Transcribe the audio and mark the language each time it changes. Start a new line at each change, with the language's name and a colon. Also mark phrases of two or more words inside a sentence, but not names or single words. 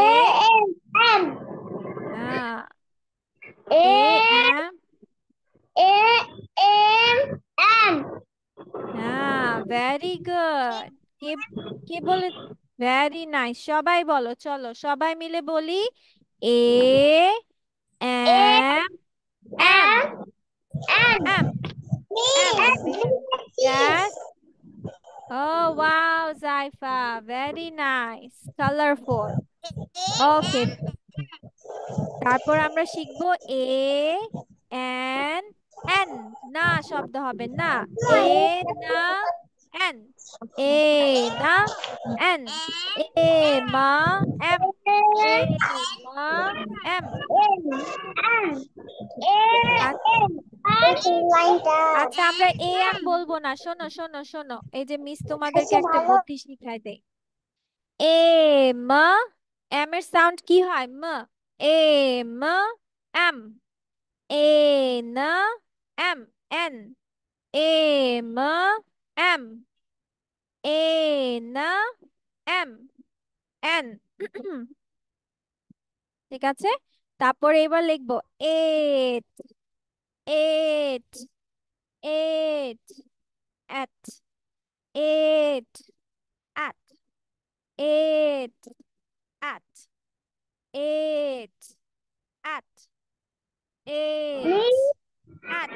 English: A-M-M. হ্যাঁ, এ, এম, A-M-M. Haan, very good.
Bangla: কে কে বলে?
English: very nice,
Bangla: সবাই বলো, চলো সবাই মিলে বলি।
English: A, M, M, A-M-M. M, M baby. Yes. Oh wow, Zaifa, very nice, colorful.
Bangla: Okay, তারপর আমরা শিখবো
English: A, N, N.
Bangla: না শব্দ হবে না, এ না এন, এ না এন, এ মা এম, এ মা এম। আচ্ছা, আমরা এ এম বলবো না। শোনো শোনো শোনো, এই যে মিস তোমাদেরকে একটা বুদ্ধি শিখাই দেয়। এ ম, এম এর সাউন্ড কি হয়? ম। এ ম, এম। এ ন, এম, এন। এ ম, এম। এ ন, এম, এন। ঠিক আছে, তারপরে এবার লিখবো
English: eight, eight, eight, at, eight, at, eight, at, eight, at, eight, at.